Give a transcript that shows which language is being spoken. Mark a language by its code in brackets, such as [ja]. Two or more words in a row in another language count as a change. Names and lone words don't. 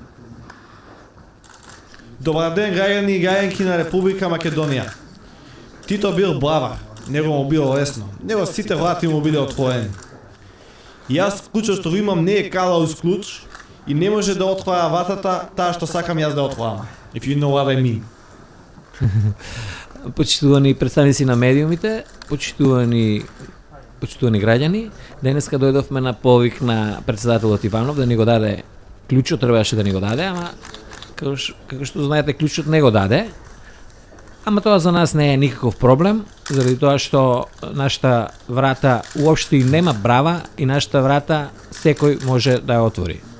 [mk] Добар ден, граѓани и граѓанки на Република Македонија. Тито бил бравар, него му било лесно, него сите врати му биле отворени. Јас клjučот што го имам не е калаус клjuč и не може да отвара вратата таа што сакам јас да отворам. [en] If you know what I mean. [mk] Почитувани представници на медиумите, почитувани граѓани, денеска дојдовме на повик на председателот Иванов да ни го даде клjučот, требаше да ни го даде, ама како што знаете клjučот не го даде. Ама тоа за нас не е никаков проблем, заради тоа што нашата врата уопште и нема брава и нашата врата секој може да ја отвори.